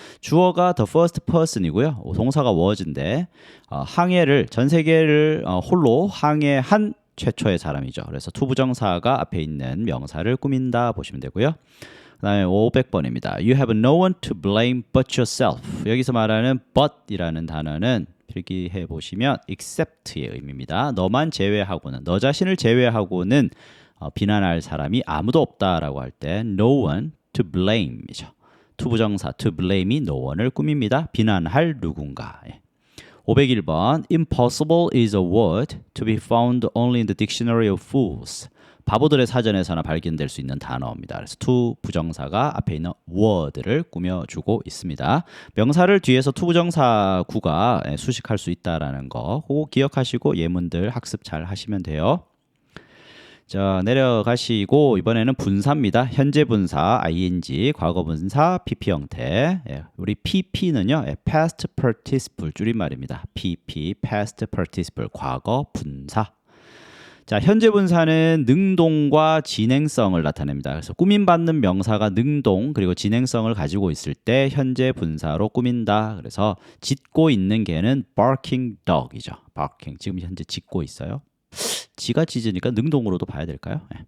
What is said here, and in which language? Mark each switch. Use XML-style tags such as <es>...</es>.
<ko>주어가</ko> <en>the first person</en> <ko>이고요. 동사가 was인데 항해를 전 세계를 홀로 항해한 최초의 사람이죠. 그래서 투부정사가 앞에 있는 명사를 꾸민다 보시면 되고요. 그다음에 500번입니다.</ko> <en>You have no one to blame but yourself.</en> <ko>여기서 말하는 but이라는 단어는 필기해 보시면 except의 의미입니다. 너만 제외하고는, 너 자신을 제외하고는 비난할 사람이 아무도 없다라고 할 때</ko> <en>no one to blame</en> <ko>이죠. 투부정사 to blame이 no one을 꾸밉니다. 비난할 누군가.</ko> <en>501번 Impossible is a word to be found only in the dictionary of fools.</en> <ko>바보들의 사전에서나 발견될 수 있는 단어입니다. 그래서 투부정사가 앞에 있는 word를 꾸며주고 있습니다. 명사를 뒤에서 투부정사구가 수식할 수 있다는 거 그거 기억하시고 예문들 학습 잘 하시면 돼요. 자, 내려가시고 이번에는 분사입니다. 현재 분사 ing, 과거 분사 pp 형태. 우리 pp는요, past participle 줄임말입니다. pp, past participle, 과거 분사. 자, 현재 분사는 능동과 진행성을 나타냅니다. 그래서 꾸밈받는 명사가 능동 그리고 진행성을 가지고 있을 때 현재 분사로 꾸민다. 그래서 짖고 있는 개는</ko> <en>barking dog</en> <ko>이죠. barking, 지금 현재 짖고 있어요. 지가 짖으니까 능동으로도 봐야 될까요?</ko>